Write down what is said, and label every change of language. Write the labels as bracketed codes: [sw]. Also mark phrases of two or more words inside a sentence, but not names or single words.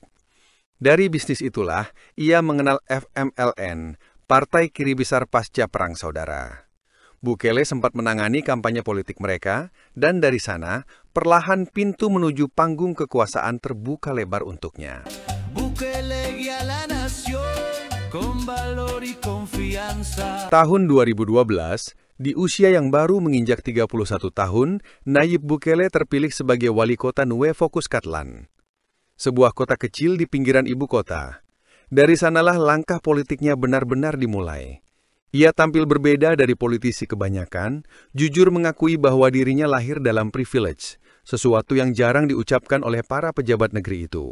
[id] Dari bisnis itulah, ia mengenal FMLN, Partai Kiri Besar Pasca Perang Saudara. Bukele sempat menangani kampanye politik mereka, dan dari sana, perlahan pintu menuju panggung kekuasaan terbuka lebar untuknya. [es] Bukele guía la nación con valor y confianza. [id] Tahun 2012, di usia yang baru menginjak 31 tahun, Nayib Bukele terpilih sebagai wali kota Nuevo Cuscatlán, sebuah kota kecil di pinggiran ibu kota. Dari sanalah langkah politiknya benar-benar dimulai. Ia tampil berbeda dari politisi kebanyakan, jujur mengakui bahwa dirinya lahir dalam privilege, sesuatu yang jarang diucapkan oleh para pejabat negeri itu.